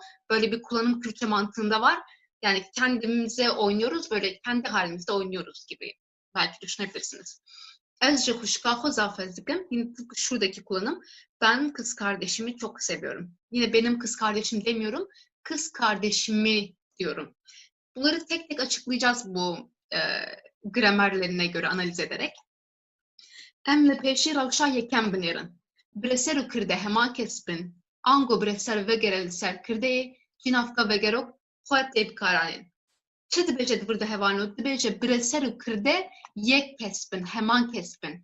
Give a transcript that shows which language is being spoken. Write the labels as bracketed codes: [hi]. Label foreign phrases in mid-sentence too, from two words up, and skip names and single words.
[tr] Böyle bir kullanım Kürtçe mantığında var. Yani kendimize oynuyoruz, böyle kendi halimizde oynuyoruz gibi belki düşünebilirsiniz. [ku] Ez huşkaho zafezdikim. [tr] Yine tıpkı şuradaki kullanım. Ben kız kardeşimi çok seviyorum. Yine benim kız kardeşim demiyorum. Kız kardeşimi diyorum. Bunları tek tek açıklayacağız bu gramerlerine göre analiz ederek. [ku] Em li pêşî rewşa yekem binêrin. Bireser û kirde hema kes bin. Ango bireser vegere li ser kirdeyê, cînavka vegerok xwe tê bikaranên. Çi dibêje di vir de hevano? Dibêje bireser û kirde yek kes bin, heman kes bin.